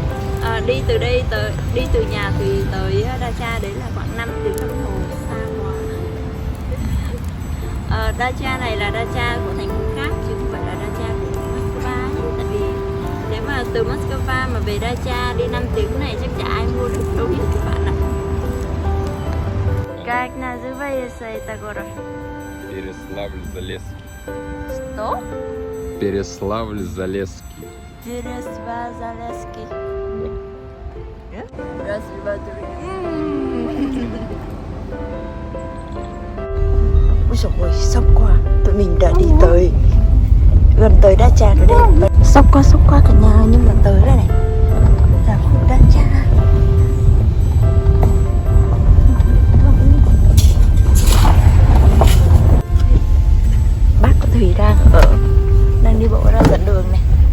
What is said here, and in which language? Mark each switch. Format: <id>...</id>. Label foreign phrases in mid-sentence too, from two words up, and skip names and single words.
<vi>Đi từ nhà Thùy tới Dacha đấy là khoảng 5 tiếng đồng hồ, xa quá. Dacha này là Dacha của thành phố khác chứ không phải là Dacha của Moscow nhé. Tại vì nếu mà từ Moscow mà về Dacha đi 5 tiếng này chắc chả ai mua được đâu hết các bạn ạ.</vi> <ru>Как называется это город? Переславль-Залесский. Что? Переславль-Залесский. Переславль-Залесский. Раз, два, три.</ru> <vi>Ôi dồi ôi, sốc quá. Tụi mình đã đi tới gần tới Dacha rồi đây. Sốc quá cả nhà ơi, nhưng mà tới đây này là khu Dacha. Bác của Thùy đang đi bộ ra dẫn đường này.</vi>